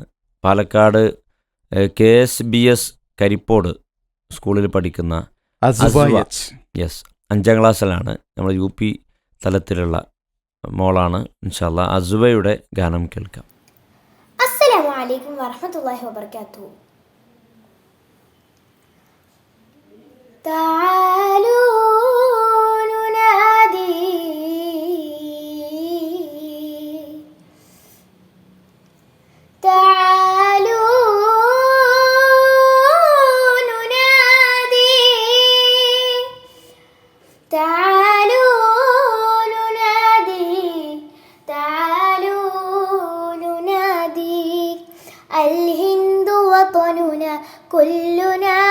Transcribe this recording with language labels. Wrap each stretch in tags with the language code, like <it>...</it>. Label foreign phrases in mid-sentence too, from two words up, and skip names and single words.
<ml>പാലക്കാട് KSBS കരിപ്പോട് സ്കൂളിൽ പഠിക്കുന്ന അസുബ അസുബ. എച്ച്. യെസ്, 5ാം ക്ലാസ്സിലാണ്. നമ്മൾ UP തലത്തിലുള്ള മോളാണ്. ഇൻഷാല്ലാ, അസുബയുടെ ഗാനം കേൾക്കാം.</ml> <ar>السلام عليكم ورحمة الله وبركاته. تعالوا ننادي تعالوا ننادي تعالوا ننادي تعالوا ننادي الهند وطننا كلنا</ar>